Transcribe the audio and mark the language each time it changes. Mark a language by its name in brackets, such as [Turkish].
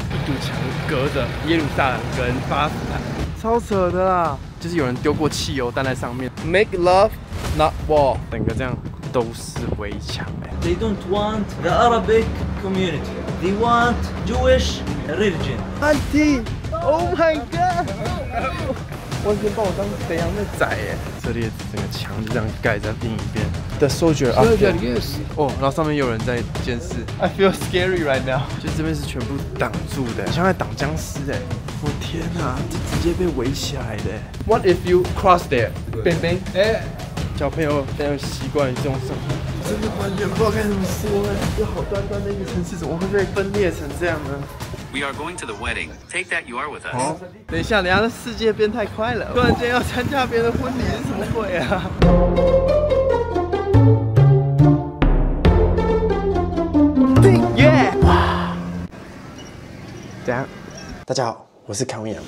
[Chinese] 一堵墙隔着耶路撒冷跟巴勒斯坦，超扯的啦！就是有人丢过汽油弹在上面 ， [English] Make love not war， [Chinese] 整个这样都是围墙哎。 [English] They don't want the Arabic community. They want Jewish religion. Auntie，Oh my God！ [Chinese] 完全把我当肥羊在宰哎！这里整个墙就这样盖在另一边。 [English] The soldier yes。 [Chinese] 哦，然后上面有人在监视。 [English] I feel scary right now。 [Chinese] 就这边是全部挡住的，像在挡僵尸哎！我天哪，这直接被围起来的。 [English] What if you cross there？ [Chinese] 冰冰，哎，小朋友非常习惯于这种生活，真的完全不知道该怎么说哎！这好端端的一个城市，怎么会被分裂成这样呢？ [English] We are going to the wedding. Take that you are with us. [Chinese] 哦，等一下，这世界变太快了，突然间要参加别人的婚礼是什么鬼啊？耶！哇！怎样？大家好，我是康阳。